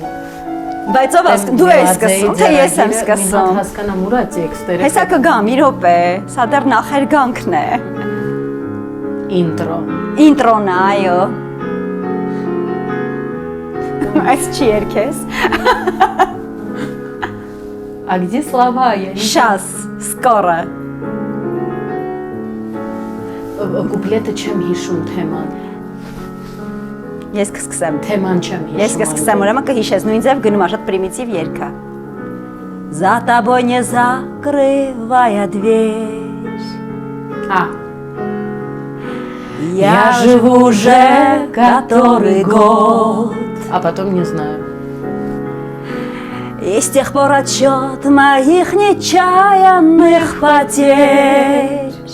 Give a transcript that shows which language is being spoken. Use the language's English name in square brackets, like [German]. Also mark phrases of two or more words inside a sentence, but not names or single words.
[Armenian] Բայց ով դու ես սկսում, թե ես եմ սկսում։ Հասկանամ ուրա տեքստերը։ Հեսա կգամ, մի րոպե, սա դեռ նախերգանքն է։ Ինտրո։ Ինտրոն է, այո։ Այս չի երգես։ [Russian] А где слова? Я не Сейчас, скоро։ [Armenian] Կուպլետը չեմ հիշում թեման։ Ես կսկսեմ։ Թեման չեմ հիշում։ Ես կսկսեմ, ուրեմն կհիշես, նույն ձև գնում է, շատ պրիմիտիվ երգ է։ [Russian] За тобой не закрывая дверь. Я живу уже который год. А потом не знаю. И с тех пор отсчет моих нечаянных потерь.